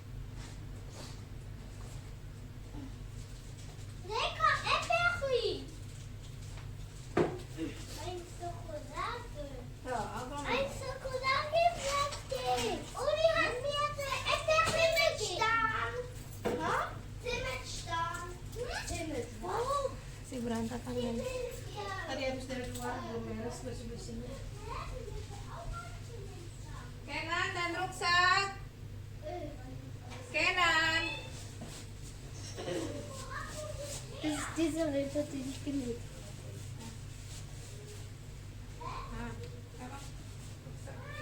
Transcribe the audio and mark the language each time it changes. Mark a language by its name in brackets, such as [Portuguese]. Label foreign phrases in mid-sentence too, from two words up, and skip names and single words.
[German] Lecker Erdbeerchen. Ein Schokolade. Ja, auf Roman. Ein Schokoladeblättchen. Uli hat mir Zimmetstern. Zimmetstern. Oh. [Indonesian] Si berantakan guys. Tadi habis dari luar, belum beres bersih-bersihnya. Kenan dan rucksack. Kenan. [German] Das ist dieser Rentier, den ich genäht habe. [Indonesian] Nah, emang rucksack.